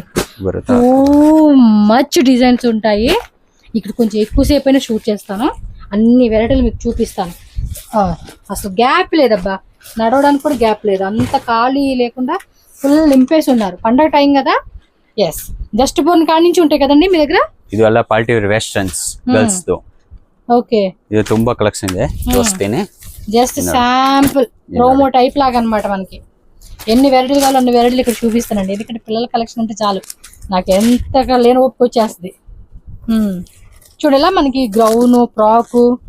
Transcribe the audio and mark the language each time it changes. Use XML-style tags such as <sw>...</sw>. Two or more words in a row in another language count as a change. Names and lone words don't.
<en>టూ మచ్ డిజైన్స్ ఉంటాయి.</en> <te>ఇక్కడ కొంచెం ఎక్కువసేపు అయినా షూట్ చేస్తాను, అన్ని వెరైటీలు మీకు చూపిస్తాను. అసలు గ్యాప్ లేదబ్బా, నడవడానికి కూడా గ్యాప్ లేదు, అంత ఖాళీ లేకుండా ఫుల్ నింపేసి ఉన్నారు. పండగ టైం కదా.</te> <en>yes, just born</en> <te>కాడి నుంచి ఉంటాయి కదండి మీ దగ్గర.</te> <kn>ಇದು ಎಲ್ಲ</kn> <en>party wear westerns girls</en> <kn>ದು.</kn> <te>ఓకే, ఇది ತುಂಬಾ కలెక్షన్ ಇದೆ, చూస్తేనే.</te> <en>just sample promo type</en> <te>లాగా అన్నమాట. మనకి ఎన్ని వెరైటీలు కావాలో అన్ని వెరైటీలు ఇక్కడ చూపిస్తానండి. ఎందుకంటే పిల్లల కలెక్షన్ అంటే చాలు, నాకు ఎంతగా లేని ఒప్పుకు వచ్చేస్తుంది. చూడలా మనకి గ్రౌన్, ఫ్రాక్,</te>